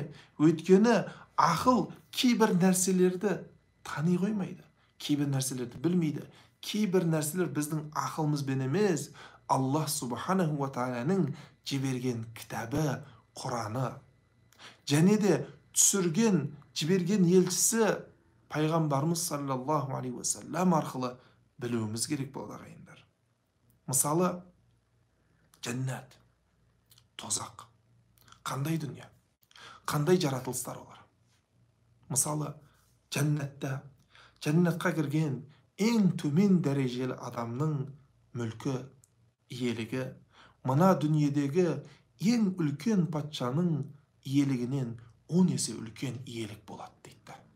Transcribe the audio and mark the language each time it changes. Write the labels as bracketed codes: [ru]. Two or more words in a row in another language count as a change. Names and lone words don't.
[kk] Өйткені ақыл кейбір нәрселерді тани қоймайды, кейбір нәрселерді білмейді. Кейбір нәрселер біздің ақылымызбен емес, [ar] الله سبحانه وتعالى [kk] жіберген кітабы, Құраны, және де түсірген, жіберген елшісі пайғамбарымыз [ar] صلى الله عليه وسلم [kk] арқылы білуіміз керек болады ағайындар. Мысалы, жәннат, тозақ. Қандай дүние? Қандай жаратылыстар олар? Мысалы, жәннатқа кірген ең төмен дәрежелі адамның мүлкі, иелігі, мына дүниедегі ең үлкен патшаның иелігінен 10 есе үлкен иелік болады дейді.